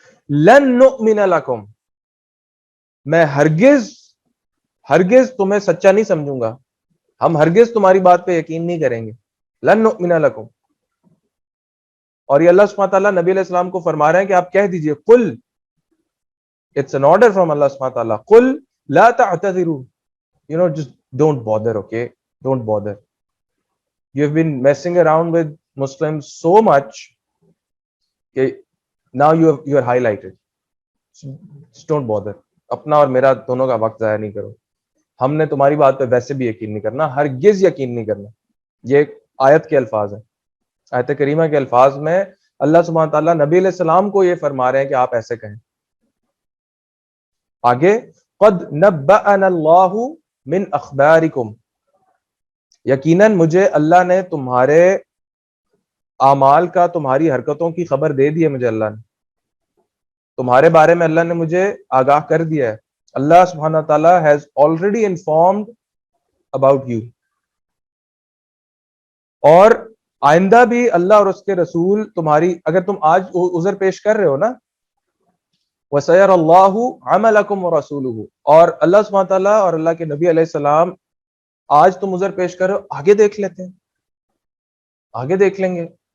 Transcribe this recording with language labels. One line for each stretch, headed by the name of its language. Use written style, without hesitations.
Arabic: لن نؤمن لکم,
Urdu: میں ہرگز تمہیں سچا نہیں سمجھوں گا, ہم ہرگز تمہاری بات پہ یقین نہیں کریں گے.
Arabic: لن نؤمن لکم,
Urdu: اور یہ اللہ سبحانہ تعالیٰ نبی علیہ السلام کو فرما رہے ہیں کہ آپ کہہ دیجئے, قل,
English: it's an order from Allah
Urdu: سبحانہ تعالیٰ,
Arabic: قل لا تعتذروا,
English: just don't bother, okay, don't bother. You've been messing around with Muslims so much کہ now you are highlighted. Just don't bother.
Urdu: اپنا اور میرا دونوں کا وقت ضائع نہیں کرو, ہم نے تمہاری بات پہ ویسے بھی یقین نہیں کرنا, ہرگز یقین نہیں کرنا. یہ آیت کے الفاظ ہیں, آیت کریمہ کے الفاظ میں اللہ سبحانہ تعالیٰ نبی علیہ السلام کو یہ فرما رہے ہیں کہ آپ ایسے کہیں. آگے,
Arabic: قد نبأنا اللہ من اخبارکم,
Urdu: یقیناً مجھے اللہ نے تمہارے اعمال کا, تمہاری حرکتوں کی خبر دے دی ہے, مجھے اللہ نے تمہارے بارے میں اللہ نے مجھے آگاہ کر دیا ہے.
English: اللہ سبحانہ تعالیٰ has already informed about you.
Urdu: اور آئندہ بھی اللہ اور اس کے رسول تمہاری, اگر تم آج عذر پیش کر رہے ہو نا,
Arabic: وَسَيَرَ اللَّهُ عَمَلَكُمْ وَرَسُولُهُ,
Urdu: اور اللہ سبحانہ تعالیٰ اور اللہ کے نبی علیہ السلام آج تم عذر پیش کر رہے ہو, آگے دیکھ لیتے ہیں, آگے دیکھ لیں گے.